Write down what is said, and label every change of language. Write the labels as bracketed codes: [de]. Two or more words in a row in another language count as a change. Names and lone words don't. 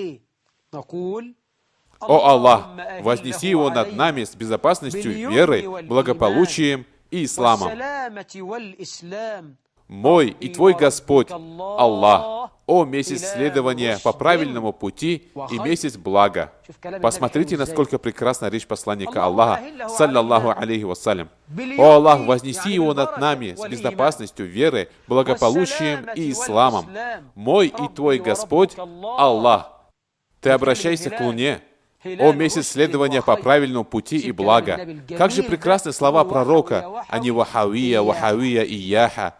[ru] О Аллах, вознеси его над нами с безопасностью, верой, благополучием и исламом. Мой и твой Господь, Аллах, о месяц следования по правильному пути и месяц блага. Посмотрите, насколько прекрасна речь посланника Аллаха, [ar] صلى الله عليه وسلم. [ru] О Аллах, вознеси его над нами с безопасностью, верой, благополучием и исламом. Мой и твой Господь, Аллах. Ты обращайся к луне, о месяц следования по правильному пути и блага. Как же прекрасны слова пророка, а не вахавия, вахавия и яха.